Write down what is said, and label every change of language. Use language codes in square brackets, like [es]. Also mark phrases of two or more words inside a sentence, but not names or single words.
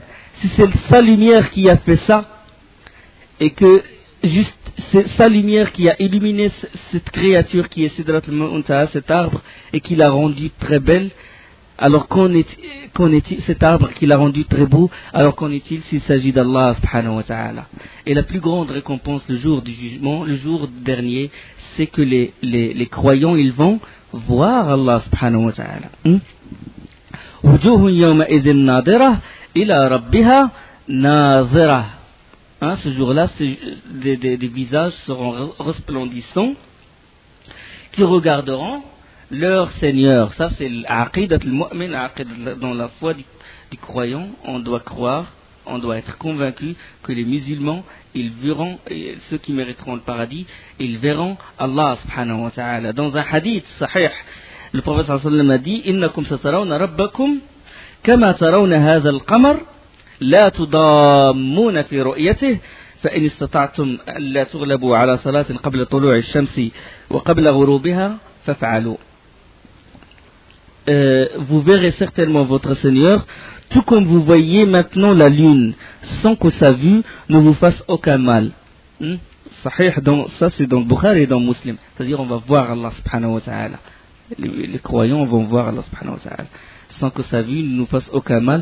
[fr] Si c'est sa lumière qui a fait ça, et que juste c'est sa lumière qui a illuminé cette créature qui est Sidrat al-Muntaha, cet arbre, et qui l'a rendu très belle, alors qu'en est-il, cet arbre qui l'a rendu très beau, alors qu'en est-il s'il s'agit d'Allah [ar] سبحانه وتعالى? [fr] Et la plus grande récompense le jour du jugement, le jour dernier, c'est que les croyants, ils vont voir Allah [ar] سبحانه وتعالى. وجوه يومئذ ناضرة إلى ربها ناظرة. [fr] Ce jour-là, des visages seront resplendissants qui regarderont leur Seigneur. Ça, c'est l' [ar] عقيدة المؤمن, [fr] dans la foi du croyant. On doit croire, on doit être convaincu que les musulmans, ils verront, ceux qui mériteront le paradis, ils verront Allah [ar] سبحانه وتعالى. [fr] Dans un hadith sahih, le prophète [ar] صلى الله عليه وسلم [fr] a dit [ar] إنكم سترون ربكم كما ترون هذا القمر لا تضامون في رؤيته فإن استطعتم لا تغلبوا على صلاة قبل طلوع الشمس وقبل غروبها فافعلوا. [fr] Vous verrez certainement votre Seigneur, tout comme vous voyez maintenant la lune, sans que sa vue ne vous fasse aucun mal. Sahih, ça c'est dans Bukhari et dans Muslim. C'est-à-dire on va voir Allah [ar] سبحانه وتعالى. [fr] Les croyants vont voir Allah [ar] سبحانه وتعالى, [fr] sans que sa vue ne nous fasse aucun mal.